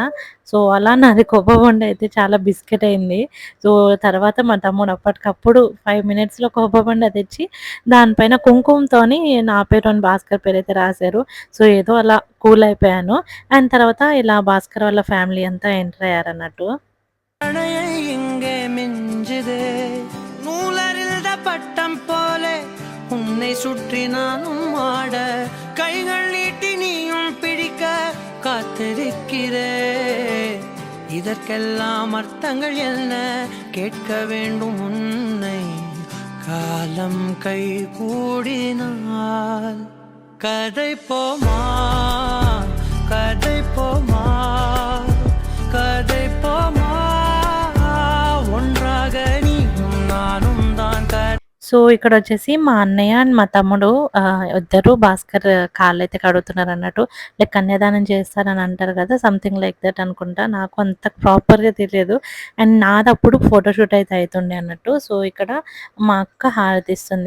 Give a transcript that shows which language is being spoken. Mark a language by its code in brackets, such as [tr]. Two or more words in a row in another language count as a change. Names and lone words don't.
[te] సో అలా నాది కొబ్బరి బొండ అయితే చాలా బిస్కెట్ అయింది. సో తర్వాత మా తమ్ముడు అప్పటికప్పుడు 5 మినిట్స్లో కొబ్బరి బొండ తెచ్చి దానిపైన కుంకుమతోని నా పేరు భాస్కర్ పేరు అయితే రాశారు. సో ఏదో అలా కూల్ అయిపోయాను. అండ్ తర్వాత ఇలా భాస్కర్ వాళ్ళ ఫ్యామిలీ అంతా ఎంటర్ అయ్యారు అన్నట్టు. [ta] பட்டம் போலே உன்னை சுற்றி நானும் ஆட, கைகள் நீட்டி நீயும் பிடிக்க காத்திருக்கிறே. இதற்கெல்லாம் அர்த்தங்கள் என்ன கேட்க வேண்டும் உன்னை. காலம் கை கூடினால் கதை போமா, கதை போமா, கதை போமா, ஒன்றாக நீயும் நானும் தான். [te] సో ఇక్కడ వచ్చేసి మా అన్నయ్య అండ్ మా తమ్ముడు ఇద్దరు భాస్కర్ కాళ్ళు అయితే కడుగుతున్నారు అన్నట్టు. లైక్ కన్యాదానం చేస్తారని అంటారు కదా, [en] something like that [te] అనుకుంటా. నాకు అంత ప్రాపర్గా తెలియదు. అండ్ నాదప్పుడు ఫోటోషూట్ అయితే అవుతుండే అన్నట్టు. సో ఇక్కడ మా అక్క హారతి ఇస్తుంది.